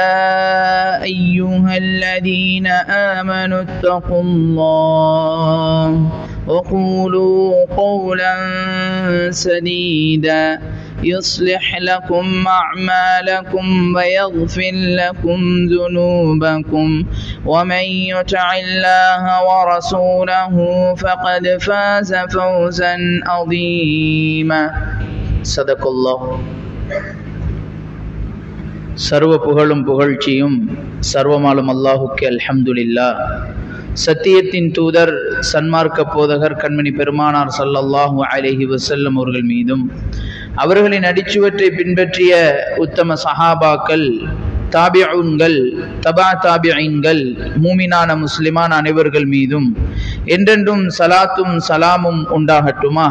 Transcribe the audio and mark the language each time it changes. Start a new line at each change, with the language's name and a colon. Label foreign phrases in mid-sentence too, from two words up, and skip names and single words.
Arabic: أيها الذين آمنوا اتقوا الله وقولوا قولا سديدا يصلح لكم أعمالكم ويغفر لكم ذنوبكم ومن يطع الله ورسوله فقد فاز فوزا عظيما صدق الله.
Tamil: சர்வ புகழும் புகழ்ச்சியும் சர்வமாலும் அல்லாஹுக்கு அல்ஹம்துலில்லாஹ். சத்தியத்தின் தூதர் சன்மார்க்க போதகர் கண்மணி பெருமானார்
Arabic: صلى الله عليه وسلم
Tamil: அவர்கள் மீதும் அவர்களின் அடிச்சுவற்றை பின்பற்றிய உத்தம சஹாபாக்கள், தாபிஊன்கள், தபா தாபிஈன்கள், மூமினான முஸ்லிமான அனைவர்கள் மீதும் என்றென்றும் சலாத்தும் சலாமும் உண்டாகட்டுமாக.